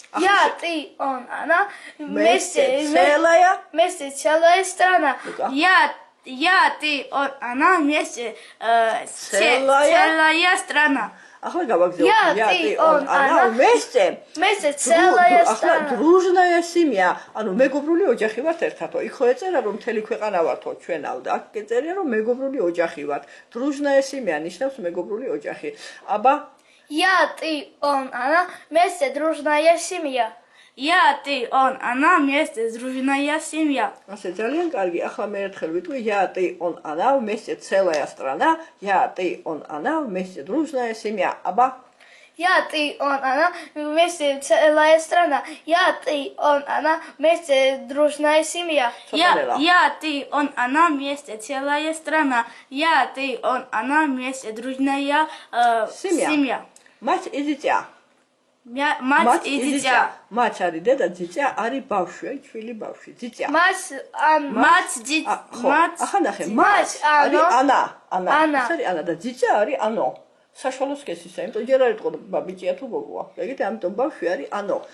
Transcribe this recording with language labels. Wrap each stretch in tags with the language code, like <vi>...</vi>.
<ru>Я, ты, он, она, вместе целая страна. Я, ты, он, она, вместе целая страна.</ru> <ka>ახლა გავაგზავნე.</ka> <ru>Я, ты, он, она, вместе целая страна. ახლა дружная семья.</ru> <ka>ანუ მეგობრული ოჯახი ვართ ერთადო. იქ ხო ეწერა რომ მთელი ქვეყანა ვართო ჩვენავ და აქ ეწერია რომ მეგობრული ოჯახი ვართ.</ka> <ru>дружная семья</ru> <ka>ნიშნავს მეგობრული ოჯახი. აბა</ka> <ru>Я, ты, он, она, вместе дружная семья. Я, ты, он, она, вместе дружная семья.</ru> <ka>ასე ძალიან კარგი. ახლა მე ერთხელ ვიტყვი.</ka> <ru>Я, ты, он, она, вместе целая страна. Я, ты, он, она, вместе дружная семья.</ru> <ka>აბა</ka> <ru>Я, ты, он, она, вместе целая страна. Я, ты, он, она, вместе дружная семья. Я, ты, он, она, вместе целая страна. Я, ты, он, она, вместе дружная семья. Мать и дитя. Мать и дитя.</ru> <ka>Мать არის დედა, дитя არის ბავშვი, აი ჩვილი ბავშვი, дитя.</ka> <ru>Мать, дитя.</ru> <ka>ახლა ნახე, მать არის ანა. ეს არის ანა და дитя არის ано. საშუალო სქესისა, იმიტომ ჯერ არ იტყოდა ბიჭია თუ გოგოა. ეგეთ ამიტომ ბავშვი არის ано.</ka>